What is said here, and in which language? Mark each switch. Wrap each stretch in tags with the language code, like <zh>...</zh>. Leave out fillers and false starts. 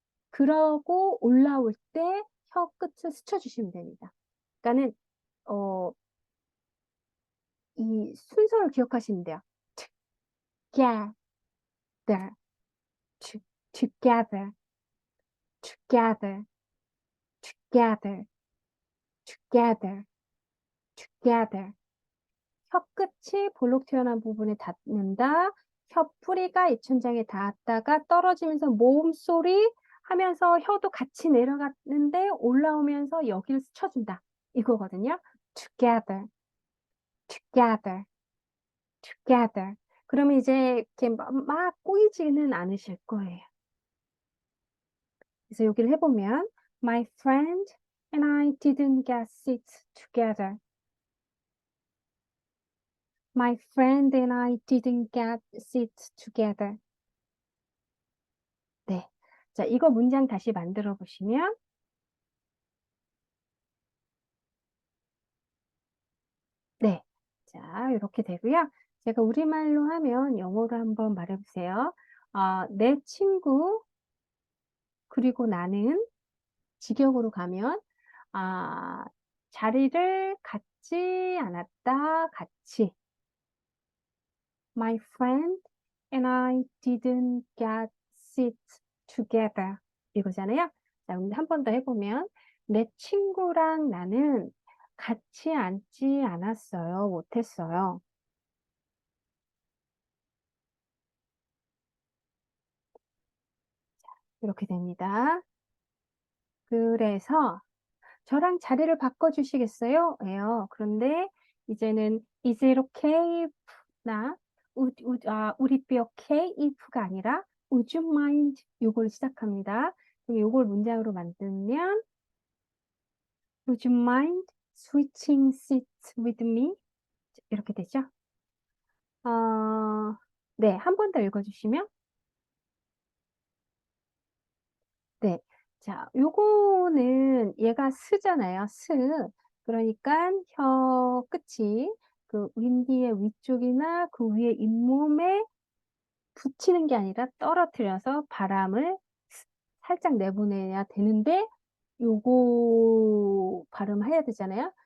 <ko>그러고 올라올 때 혀 끝을 스쳐주시면 됩니다. 그러니까는 이 순서를 기억하시면 돼요.</ko> <en>together, together, together, together, together, together.</en> <ko>혀 끝이 볼록 튀어나온 부분에 닿는다. 혀 뿌리가 입천장에 닿았다가 떨어지면서 모음 소리 하면서 혀도 같이 내려갔는데 올라오면서 여기를 스쳐준다. 이거거든요.</ko> <en>together, together, together.</en> <ko>그러면 이제 이렇게 막 꼬이지는 않으실 거예요. 그래서 여기를 해보면</ko> <en>My friend and I didn't get seats together. My friend and I didn't get seats together.</en> <ko>네. 자, 이거 문장 다시 만들어 보시면 네. 자, 이렇게 되고요. 제가 우리말로 하면 영어로 한번 말해 보세요. 내 친구 그리고 나는 직역으로 가면 자리를 갖지 않았다. 같이.</ko> <en>My friend and I didn't get seats together.</en> <ko>이거잖아요. 자, 한 번 더 해보면 내 친구랑 나는 같이 앉지 않았어요. 못했어요. 이렇게 됩니다. 그래서 저랑 자리를 바꿔주시겠어요? 예요. 그런데 이제는</ko> <en>is it okay if</en> <ko>나</ko> <en>would it be okay if</en> <ko>가 아니라</ko> <en>would you mind</en> <ko>요걸 시작합니다. 그럼 요걸 문장으로 만들면</ko> <en>would you mind switching seats with me?</en> <ko>이렇게 되죠. 네, 한 번 더 읽어주시면 네. 자, 요거는 얘가 스잖아요. 스. 그러니까 혀 끝이 그 윈디의 위쪽이나 그 위에 잇몸에 붙이는 게 아니라 떨어뜨려서 바람을 살짝 내보내야 되는데 요거 발음해야 되잖아요.</ko>